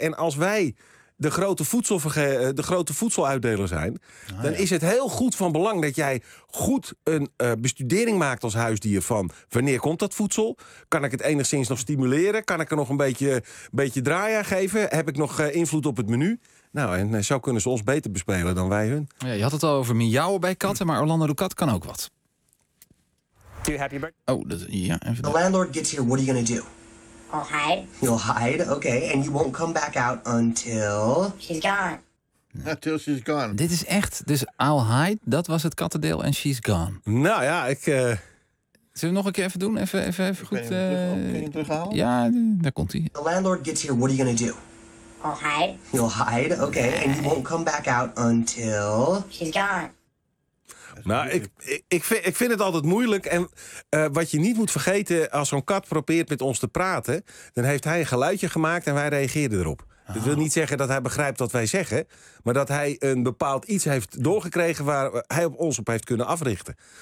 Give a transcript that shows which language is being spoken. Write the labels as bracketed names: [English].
[Dutch] En als wij de grote voedseluitdeler zijn, dan is het heel goed van belang dat jij goed een bestudering maakt als huisdier van wanneer komt dat voedsel? Kan ik het enigszins nog stimuleren? Kan ik er nog een beetje draai aan geven? Heb ik nog invloed op het menu? Nou, en zo kunnen ze ons beter bespelen dan wij hun. Ja, je had het al over miauwen bij katten, maar Orlando de kat kan ook wat. [English] Happy birthday. Oh, yeah. Even the landlord gets here. What are you going to do? I'll hide. You'll hide? Okay. And you won't come back out until... She's gone. Until she's gone. [Dutch] Dit is echt... Dus [English] I'll hide, [Dutch] dat was het kattendeel. [English] En she's gone. [Dutch] Nou ja, ik... Zullen we nog een keer even doen? Even goed... Kun je hem terughalen? Ja, daar komt hij. [English] The landlord gets here. What are you going to do? I'll hide. You'll hide? Okay. Nee. And you won't come back out until... She's gone. [Dutch] Nou, ik vind het altijd moeilijk. En wat je niet moet vergeten, als zo'n kat probeert met ons te praten, dan heeft hij een geluidje gemaakt en wij reageerden erop. Oh. Dat wil niet zeggen dat hij begrijpt wat wij zeggen, maar dat hij een bepaald iets heeft doorgekregen waar hij ons op heeft kunnen africhten.